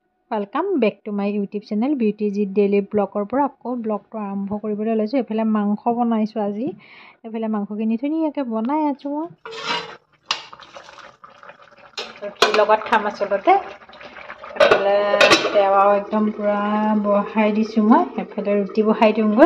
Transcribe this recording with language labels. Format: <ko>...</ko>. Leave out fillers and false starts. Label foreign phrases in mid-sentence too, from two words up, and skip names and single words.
<en>welcome back to my YouTube channel बिउटी जी डेली ब्लगर पर</en> <as>আকৌ ব্লগটো আৰম্ভ কৰিবলৈ লৈছোঁ। এফালে মাংস বনাইছোঁ আজি। এফালে মাংসখিনি ধুনীয়াকৈ বনাই আছোঁ। ৰুটিৰ লগত খাম আচলতে। এফালে তেৱা একদম পুৰা বহাই দিছোঁ মই। এফালে ৰুটি বহাই দিওঁগৈ।</as>